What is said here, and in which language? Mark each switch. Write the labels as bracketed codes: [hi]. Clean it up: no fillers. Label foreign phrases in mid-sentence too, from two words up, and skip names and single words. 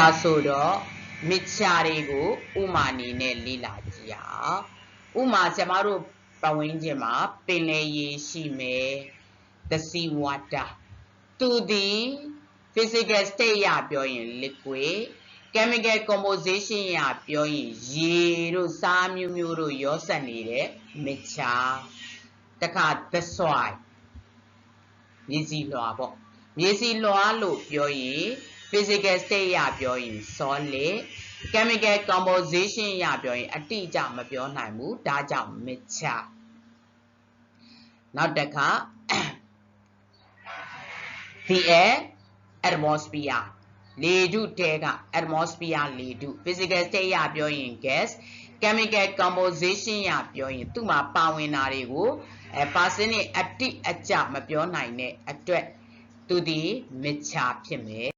[my] ဆိုတော့ mixture တွေကိုဥမာအနေနဲ့လေ့လာကြည့်အောင်ဥမာကျမတို့ပတ်ဝန်းကျင်မှာပ င်လယ်ရေရှိမယ် [en] the sea water [my] သူဒီ [en] physical state [my] ရပြောရင် [en] liquid chemical [my] composition ရပြောရင်ရေတို့စားမျိုးမျိုးတို့ရောစပ်နေတဲ့ mixture တခါ [en] the soil [my] မြေစီလွှာပေါ့မြေစီလွှာလို့ပြောရင် [en] physical state [my] ရပြောရင် [en] solid chemical composition [my] ရပြောရင်အတိအကျမပြောနိုင်ဘူးဒါကြောင့် mixture နောက်တစ်ခါ [en] the air atmosphere [my] လေထုတဲက atmosphere လေထု [en] physical state [my] ရပြောရင် [en] gas chemical composition [my] ရပြောရင်သူ့မှာပါဝင်တာတွေကို percent နဲ့အတိအကျမပြောနိုင်တဲ့အတွက်သူဒီ mixture ဖြစ်မယ်